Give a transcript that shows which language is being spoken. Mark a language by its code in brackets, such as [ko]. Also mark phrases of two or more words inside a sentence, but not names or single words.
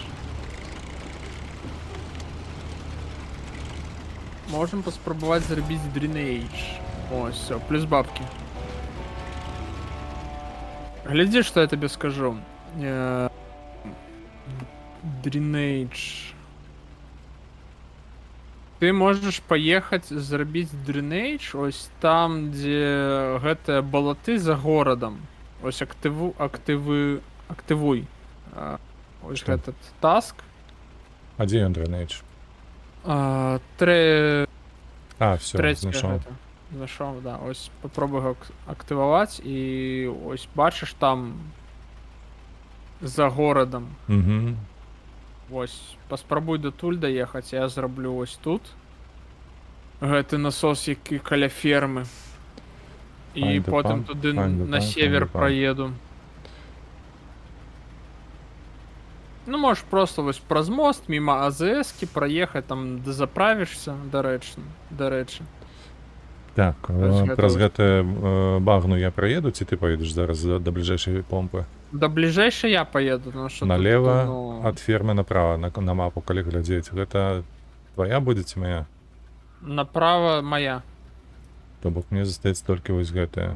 [ru] Можем поспробовать сделать дренейдж. О, все, плюс бабки. Гляди, что я тебе скажу. Дренейдж. Ты можешь поехать [be] зрабіць дренейдж ось там, где гэтыя балаты за горадам. Ось актывуй ось [ru] Что? этот таск. [be] А дзе ён дренейдж? [ru] Все, Знайшов, да. Ось попробуй его активовать и [uk] ось бачиш [ru] там за городом. Угу. [be] Ось, паспрабуй датуль даехаць, я зраблю ось тут. Гэты насос, які каля фермы. І потым туды на север праеду. [uk] Ну, можеш просто ось праз мост, мимо АЗС-ки проїхати, там, де заправишся, до речі. [be] Так, Ось гэта праз ось. гэты багну я праеду, ці ты поедеш зараз до бліжэйшай помпы? [ru] До ближайшей я поеду, [uk] ну що тут, [ru] Налево ну, [be] ад фермы направо на мапу, калі глядзець. Гэта твоя будзе ці моя? направо моя. То бок мне застаецца толькі вось гэтая.